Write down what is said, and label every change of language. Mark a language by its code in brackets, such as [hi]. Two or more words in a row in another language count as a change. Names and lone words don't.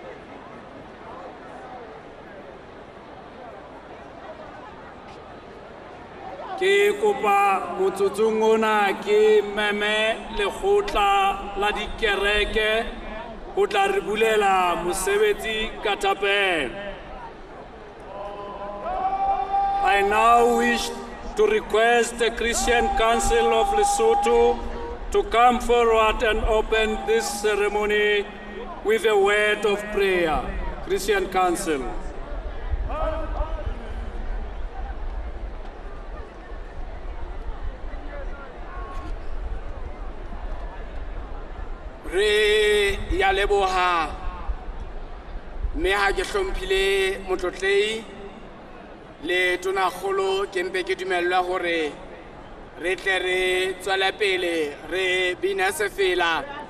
[st] ke kopa motsotsong ona ke meme lekgotla la dikereke ho tla re bulela mosebetsi ka thapelo. [en] I now wish to request the Christian Council of Lesotho to come forward and open this ceremony with a word of prayer. Christian Council. [st] Re ya leboha me ha ke hlomphile motlotlei le tona kholo ke mpe ke dumellwa hore re tle re tswela pele re bina sefela